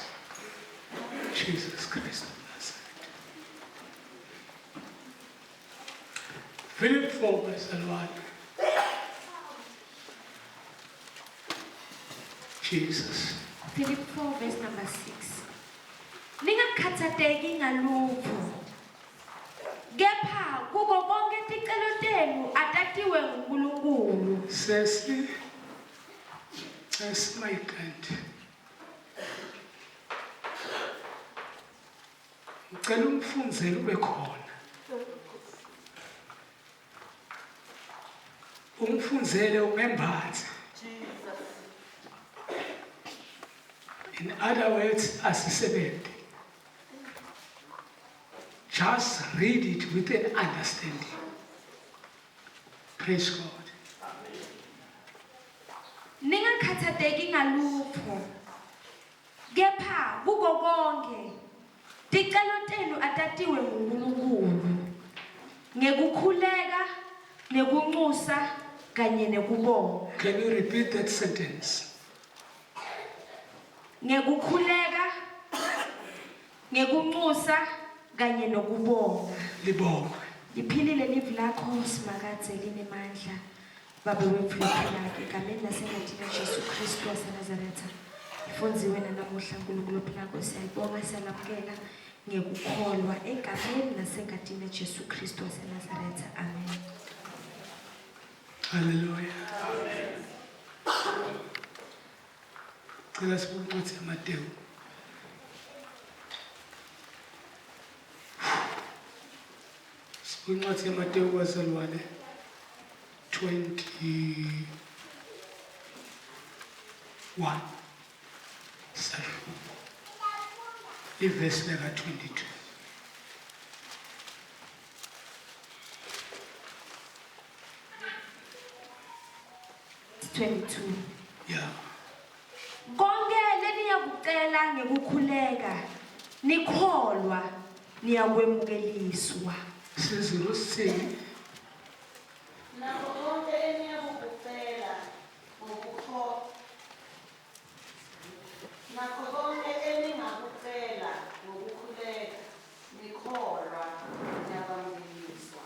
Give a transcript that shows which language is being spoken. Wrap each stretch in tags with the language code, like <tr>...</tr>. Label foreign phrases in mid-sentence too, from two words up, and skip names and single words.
<en>Jesus Christ of Nazareth. Philip 4 verse 1. Jesus. Philip 4 verse number 6.</en> <ss>Ningakhathateki ngalutho. Kepha kuko konke ticelo tenu atatiwe nguNkulunkulu. Sesi mayikanti. Ngicela umfundzeli ube khona. Umfundzele ungembatha.</ss> <en>In other words, asisebenze. Just read it with an understanding. Praise God.</en> <ss>Ningakhathateki ngalutho. Kepha kuko konke ticelo tenu atatiwe nguNkulunkulu. Ngekukhuleka, nekunxusa kanye nekubonga.</ss> <en>Can you repeat that sentence?</en> <ss>Ngekukhuleka, nekunxusa kanye nokubonga. Libonga. Liphilile livi lakho simakadze linemandla. Baba wethu liphilake egameni laseNkosini Jesu Kristu waseNazaretha. Ifonziwe nanamuhla uNkulunkulu philako siyayibonga siyalamukela ngekukholwa egameni laseNkosini Jesu Kristu waseNazaretha. Amen. Hallelujah. Amen. Cela sibuke ukuthi Matthew. Sibuke Matthew wasalwane 21.</ss> <en>Sorry. Verse number 22. Yeah.</en> <ss>Konke leniyakucela ngekukhuleka nikholwa niyakwemukeliswa. Sizirusini. Nakho konke eniyakucela ngokukholwa. Nakho konke eningakucela ngokukhuleka nikholwa niyakwemukeliswa.</ss>